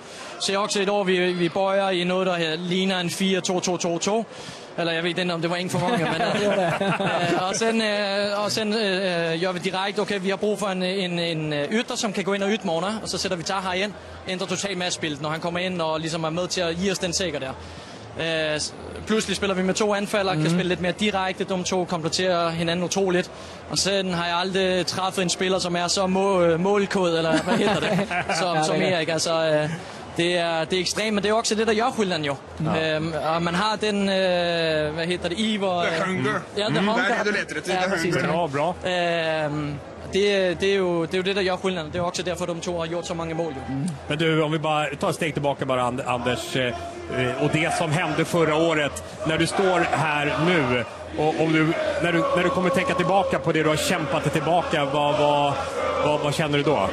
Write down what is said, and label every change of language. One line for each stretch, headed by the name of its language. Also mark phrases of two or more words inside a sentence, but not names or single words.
Swedish: Så jag också idag, vi börjar i något där liknar en 4-2-2-2-2. Eller jag vet inte om det var en för många, men och sen gör vi direkt, okej, vi har brug för en ytter som kan gå in och utmana, och så sätter vi Taha igen, ändrar totalt matchbilden när han kommer in och liksom är med till att ge oss den säker där.
Danish: Pludselig spiller vi med 2 anfallere, kan spille lidt mere direkte, de 2 kompletterer hinanden utroligt. Og sen har jeg aldrig træffet en spiller, som er så målkod, eller hvad hedder det, som Erik. Altså,
Swedish: det är extremt, men det är också det,
Danish: der gør skillnaden jo. Og man har den, hvad heter det, iver...
English: The hunger. Ja, the hunger.
Danish: Det er det, du leter efter. Ja, præcis.
Swedish: Bra. Det är ju det,
Danish: der gør skillnaden.
Swedish: Det är också därför de två har gjort så många mål. Men du, om vi bara tar ett steg tillbaka bara, Anders, och det som hände förra året, när du står här nu, och om du, när du kommer tänka tillbaka på det du har kämpat dig tillbaka, vad känner du då?